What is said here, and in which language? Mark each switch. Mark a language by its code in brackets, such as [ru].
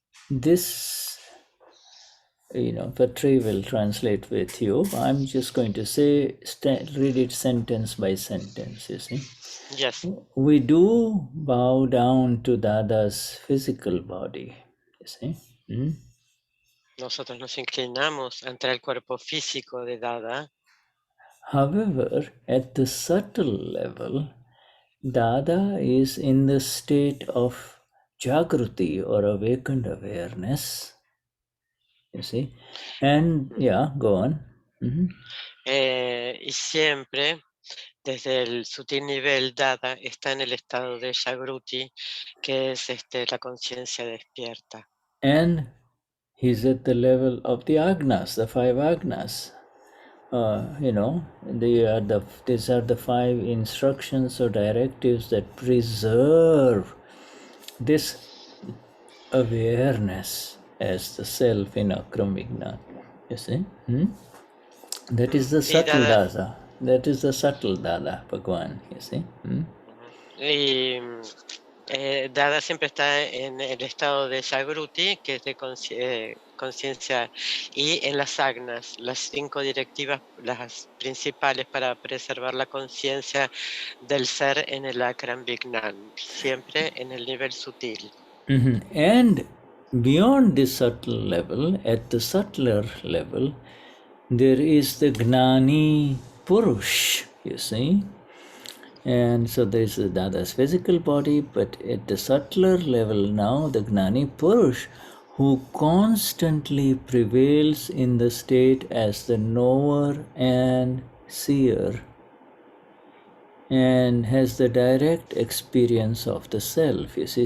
[en] This, Patricia will translate with you. I'm just going to say, read it sentence by sentence, you see. Yes. We do bow down to Dada's physical body, you see. [es] Nosotros nos inclinamos ante el cuerpo físico de Dada. [en] However, at the subtle level, Dada is in the state of Jagruti or awakened awareness, you see. And yeah, go on. [es] Y siempre, desde el sutil nivel, Dada está en el estado de Jagruti, que es la conciencia despierta. [en] And he's at the level of the agnas, the five agnas. These are the five instructions or directives that preserve this awareness as the self in Akram Vignan. You see? That is the subtle Dada. That is the subtle Dada, Bhagwan. You see? [es] Y Dada siempre está en el estado de Jagruti, que es de conciencia, y en las agnas, las 5 directivas, las principales para preservar la conciencia del ser en el Akram Vignan, siempre en el nivel sutil. [en] And beyond this subtle level, at the subtler level, there is the Gnani Purush, you see. And so there is the Dada's physical body, but at the subtler level now, the Gnani Purush, who constantly prevails in the state as the knower and seer, and has the direct experience of the self, you see.